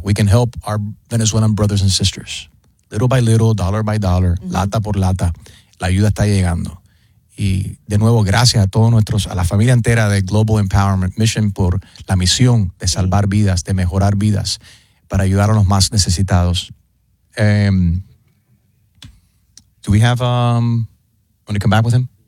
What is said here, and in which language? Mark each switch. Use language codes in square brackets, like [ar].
[en] We can help our Venezuelan brothers and sisters. Little by little, dollar by dollar, [es] uh-huh. lata por lata, la ayuda está llegando. Y de nuevo, gracias a todos nuestros, a la familia entera de Global Empowerment Mission por la misión de salvar vidas, de mejorar vidas, para ayudar a los más necesitados. [en] Do we have want to come back with him?